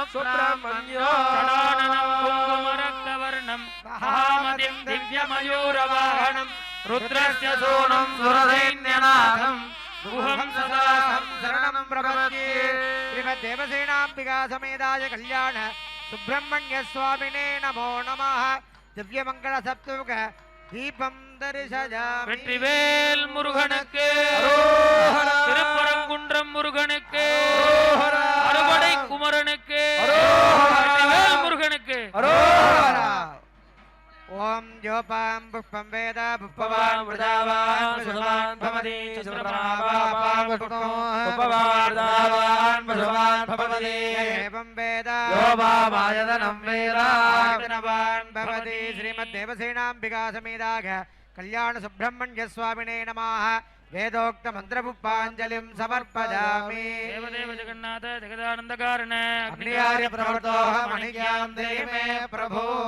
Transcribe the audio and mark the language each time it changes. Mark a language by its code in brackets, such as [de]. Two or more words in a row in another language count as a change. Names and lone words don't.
[sa] షడాననం కుంకుమరక్తవర్ణం మహామతిం దివ్యమయూరవాహనం రుద్రస్య సూనం సురసైన్యనాథం గుహం సదా శరణం ప్రపద్యే శ్రీమద్దేవసేనాంబికా సమేతాయ కళ్యాణ సుబ్రహ్మణ్య స్వామినే నమో నమః దివ్యమంగళ సప్తముఖ దీపం దర్శయామి [ta] வெற்றிவேல் முருகனுக்கு திருப்பரங்குன்றம் முருகனுக்கு அறுபடை குமரனுக்கு வெற்றிவேல் முருகனுக்கு [sa] ఓం యోపాం పుష్పం వేద పుష్పవాన్ వృదావాన్ పశువాన్ భవతి చంద్రప్రభావాన్ పుష్పవాన్ పశువాన్ భవతి ఏవం వేద యోపామాయతనం వేద ఆజ్ఞవాన్ భవతి శ్రీమద్దేవసేనాంబికా సమేతాగ కళ్యాణ సుబ్రహ్మణ్య స్వామినే నమః వేదోక్త మంత్రపుష్పాంజలిం సమర్పయామి தேவதேவ ஜெகநாத ஜெகதானந்த காரண అగ్నియార్య ప్రవర్తోహం అణిజ్ఞాం దేహి మే ప్రభో